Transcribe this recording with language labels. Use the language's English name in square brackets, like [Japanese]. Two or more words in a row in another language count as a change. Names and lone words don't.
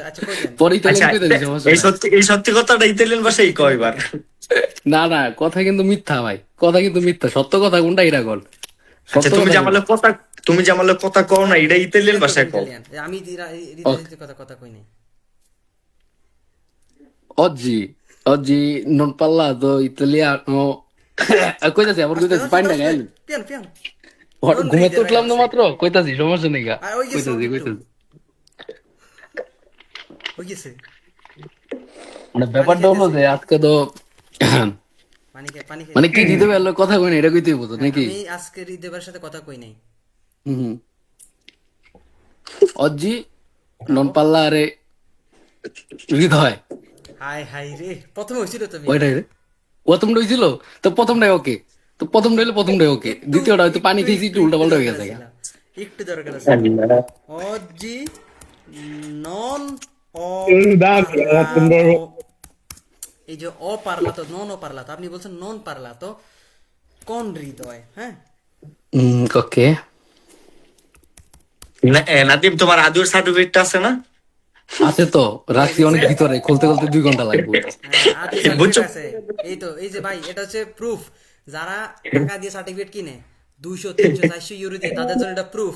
[Bangla] আচ্ছা কই দেন। পরে ইতালিয়ান আচ্ছা, কইতে দিই, সমস্যা নাই। এই সত্যি কথাটা ইতালিয়ান ভাষায় কয়বার? না না, কথা কিন্তু মিথ্যা ভাই, কথা কিন্তু মিথ্যা। সত্য কথা কোনটা এটা কল, আচ্ছা, সত্য কথা কোনটা? তুমি যে আমার কথা কও না, এটা ইতালিয়ান ভাষায় কও। ইতালিয়ান আমি হৃদয় ওকে। কথা কথা কই নাই। [Italian] Oggi, oggi non parlato italiano. [Bangla] কইতাছি আবার আস্তে কইতাছি, আস্তে পাইন না আস্তে গাইল। [Italian] পিয়ান পিয়ান। [Bangla] ঘুমের তো হৃদয় ভাই উঠলাম না আছে। মাত্র, কইতাছি সমস্যা নেই গা। আর ওই গেছে কইতাছি একটু কইতাছি ওই গেছে মানে পানি ব্যাপারটা হলো খাইতেছে। যে আজকে তো পানি মানে কি খাইতেছে। দিতে পারলো কথা কই না, এটা কইতেই বলতো হ্যাঁ, নাকি? আমি আজকে হৃদয়ের সাথে কথা কই নাই। [Italian] হুম। oggi non [Bangla] ব্রাভো। [Italian] parlare হৃদয়, [Bangla] হাই হাই রে, প্রথমে হয়েছিল তো মিয়া। ওইটাই রে। প্রথমটা হইছিল, তো প্রথমটাই ওকে, তো প্রথমটা হইলে প্রথমটাই ওকে, একটু দ্বিতীয়টা হয়তো পানি খেয়েছি একটু উল্টা পাল্টা হয়ে দরকার গেছে গা। ছিল, একটু দরকার ছিল। [Italian] oggi non ho [Bangla] দাম তোমরা [Italian] parlato, [Bangla] এই যে [Italian] অ parlato non ho parlato, [Bangla] আপনি বলছেন [Italian] non parlato con [Bangla] হৃদয়, হ্যাঁ। ওকে। নাদিম, তোমার আদুর সার্টিফিকেটটা আছে না? আছে তো, রাখছি অনেক ভিতরে, খুলতে খুলতে 2 ঘন্টা লাগবে। হ্যাঁ, আদি বুঝছো? সার্টিফিকেট আছে। এই তো, এই যে ভাই, এটা হচ্ছে প্রুফ। যারা টাকা দিয়ে সার্টিফিকেট কিনে 200 300 400 ইউরো দিয়ে, তাদের জন্য এটা প্রুফ।